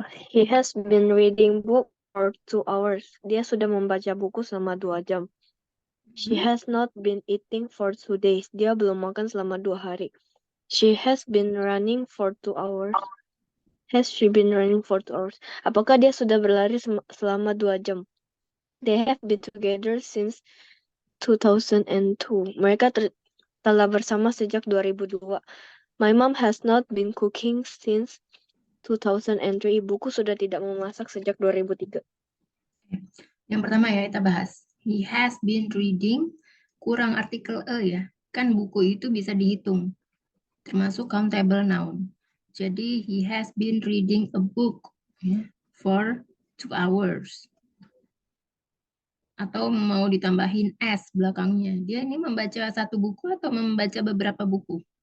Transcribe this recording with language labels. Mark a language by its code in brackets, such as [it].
[en] He has been reading book for 2 hours. [id] Dia sudah membaca buku selama 2 jam. [en] She has not been eating for 2 days. [id] Dia belum makan selama 2 hari. [en] She has been running for 2 hours. Has she been running for 2 hours? [id] Apakah dia sudah berlari selama 2 jam? [en] They have been together since 2002. [id] Mereka telah bersama sejak 2002. [en] My mom has not been cooking since 2003. [id] Ibuku sudah tidak memasak sejak 2003. yang pertama ya kita bahas. [en] He has been reading, [id] kurang artikel e ya. Kan buku itu bisa dihitung, termasuk [en] countable noun. [id] Jadi [en] he has been reading a book ya, for 2 hours. [id] Atau mau ditambahin s belakangnya. Dia ini membaca satu buku atau membaca beberapa buku?